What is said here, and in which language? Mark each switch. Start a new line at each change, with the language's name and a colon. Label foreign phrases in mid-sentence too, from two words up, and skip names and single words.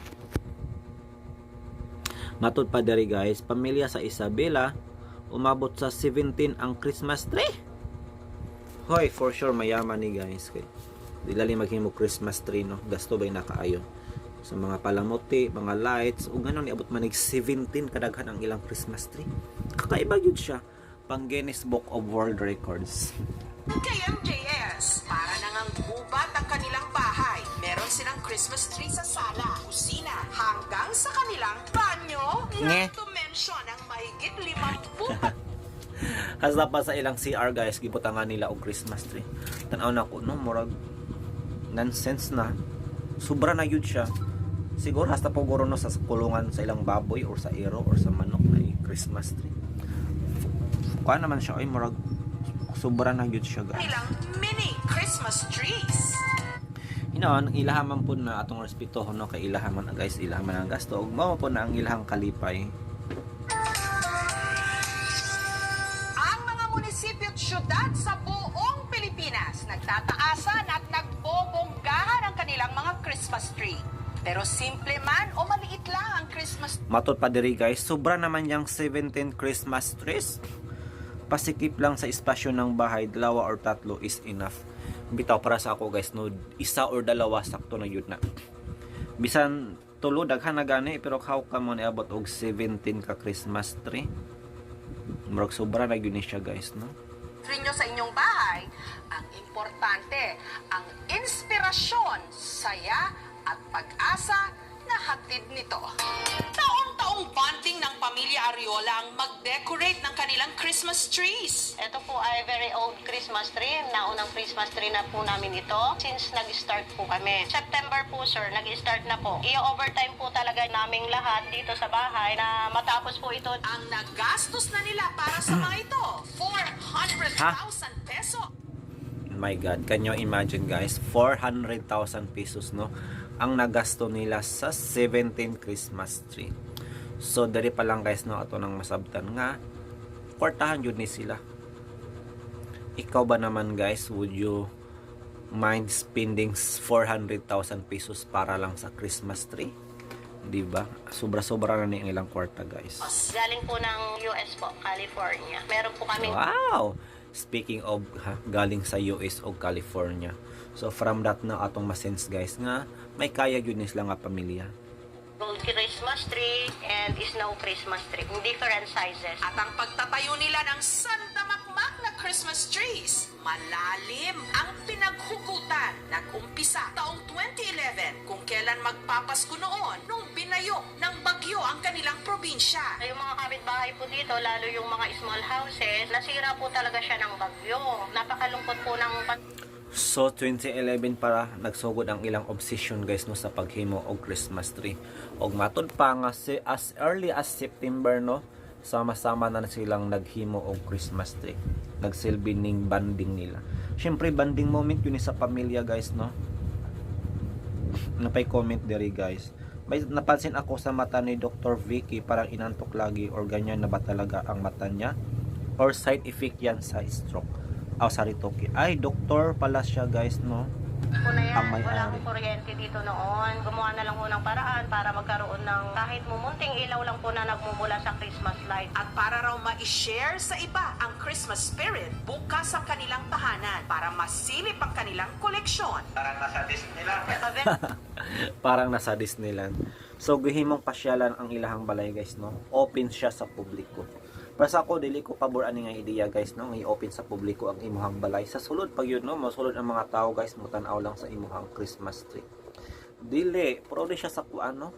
Cebuano: Matod pa diri guys, pamilya sa Isabela umabot sa 17 ang Christmas tree. Hoy,
English: for sure
Cebuano: mayaman ni guys. Kay dilali maghimo Christmas tree, no. Gasto bay nakaayo sa mga palamuti, mga lights, ug ganon niabot man nig 17 kadaghan ang ilang Christmas tree. Kakaiba gyud siya, pang Guinness Book of World Records.
Filipino: KMJS, para nang gubat ang kanilang bahay. Meron silang Christmas tree sa sala, kusina, hanggang sa kanilang banyo. Nge.
English: Not to mention
Filipino: ang mahigit 50
Cebuano: Hasta pa sa ilang CR guys, gibutangan nila og Christmas tree. Tan-aw na ko, no, murag nonsense na. Sobra na yun siya. Siguro hasta po guro no sa kulungan sa ilang baboy or sa iro or sa manok na Christmas tree. Kuha naman siya, ay murag sobra na yun siya guys.
Filipino: nilang mini Christmas trees.
Cebuano: Inon, ilahaman po na atong respeto, no, kay ilahaman na guys, ilahaman ang gasto. Ug mao po na ang ilahang kalipay.
Filipino: Ang mga munisipyo at syudad sa buong Pilipinas nagtataasan at nagbobonggahan ang kanilang mga Christmas tree. Pero simple man o maliit lang ang Christmas
Cebuano: Matod pa diri guys, sobra naman yang 17 Christmas trees.
Filipino: Pasikip lang sa espasyo ng bahay,
English: 2 or 3 is enough.
Cebuano: Bitaw para sa ako guys, no, 1 or 2 sakto na yun na. Bisan tulo daghan na gani, pero how ka mo niabot og 17 ka Christmas tree? Murag sobra na yun siya guys, no.
Filipino: tree nyo sa inyong bahay. Ang importante, ang inspirasyon, saya at pag-asa na hatid nito. Taong-taong bonding ng pamilya Ariola ang mag-decorate ng kanilang Christmas trees. Ito po ay
English: very old Christmas tree.
Filipino: Naunang Christmas tree na po namin ito since nag-start po kami. September po sir, nag-start na po. I-overtime po talaga naming lahat dito sa bahay na matapos po ito. Ang nagastos na nila para sa mga ito, 400,000 peso.
English: My God, can you imagine guys,
Cebuano: 400,000 pesos, no, ang nagasto nila sa 17 Christmas tree. So dari pa lang guys, no, ato nang masabtan nga kwartahan yun ni sila.
Filipino: Ikaw ba naman guys,
English: would you mind spending 400,000 pesos
Filipino: para lang sa
English: Christmas tree?
Filipino: Diba?
Cebuano: Sobra-sobra na ni ang ilang kwarta guys.
Filipino: Galing po ng US po, California. Meron po kami
English: Wow! Speaking of
Filipino: galing sa US o California.
English: So from that
Cebuano: na atong masense guys nga may kaya yun sila nga pamilya.
English: gold Christmas tree and snow Christmas tree. Different sizes.
Filipino: At ang pagtatayo nila ng sandamakmak na Christmas trees. Malalim ang pinaghugutan. Nag-umpisa taong 2011 kung kailan magpapasko noon nung binayo ng bagyo ang kanilang probinsya. Yung mga kapitbahay po dito, lalo yung mga
English: small houses,
Filipino: nasira po talaga siya ng bagyo. Napakalungkot po ng
Cebuano: So 2011 para nagsugod ang ilang obsession guys no sa paghimo og Christmas tree. Og matud pa nga
English: as early as September
Cebuano: no, sama-sama na silang naghimo og Christmas tree. Nagsilbi ning banding nila. Syempre banding moment yun sa pamilya guys no. Napay comment diri guys.
Filipino: May napansin ako sa mata ni Dr. Vicky, parang inantok lagi or ganyan na ba talaga ang mata niya? Or side effect yan sa stroke?
English: Sorry, Toki.
Filipino: Ay, doktor pala siya guys, no? po na yan. Ang may-ari. Wala akong kuryente dito noon. Gumawa na lang po ng paraan para magkaroon ng kahit mumunting ilaw lang po na nagmumula sa Christmas light. At para raw ma-share sa iba ang Christmas spirit, bukas ang kanilang tahanan para masilip ang kanilang koleksyon. Parang nasa Disneyland. So,
Cebuano: gihimong pasyalan ang ilahang balay guys, no? Open siya sa publiko. Para sa ako, dili ko pabor ani nga ideya guys, no? I-open sa publiko ang imuhang balay. Sa sulod pag yun, no? Masulod ang mga tao guys, mutanaw lang sa imuhang Christmas tree. Dili, pero di siya sa kuan, no?